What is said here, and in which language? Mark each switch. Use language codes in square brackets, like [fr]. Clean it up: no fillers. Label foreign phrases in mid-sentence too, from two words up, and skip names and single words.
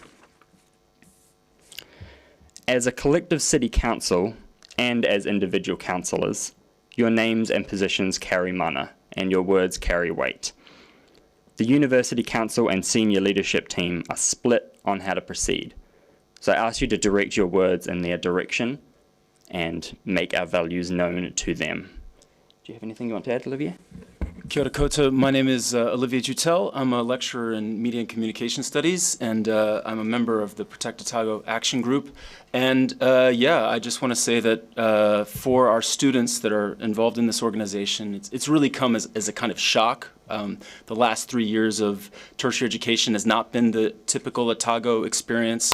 [en] As a collective city council, and as individual councillors, your names and positions carry mana, and your words carry weight. The University Council and senior leadership team are split on how to proceed. So I ask you to direct your words in their direction and make our values known to them. Do you have anything you want to add, Olivier? [mi] Kia ora koutou. [en] My name is Olivier Jutel. I'm a lecturer in Media and Communication Studies, and I'm a member of the Protect Otago Action Group. And I just want to say that for our students that are involved in this organization, it's really come as a kind of shock. The last 3 years of tertiary education has not been the typical Otago experience.